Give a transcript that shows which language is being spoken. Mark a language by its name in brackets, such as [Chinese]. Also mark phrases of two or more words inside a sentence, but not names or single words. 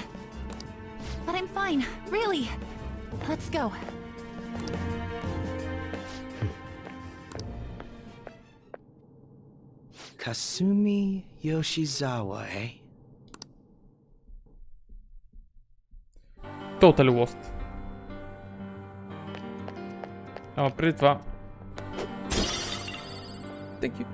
[English] But I'm fine, really. Let's go. Kasumi Yoshizawa, eh? Totally lost. [Bulgarian] Ама преди това... [English] Thank you.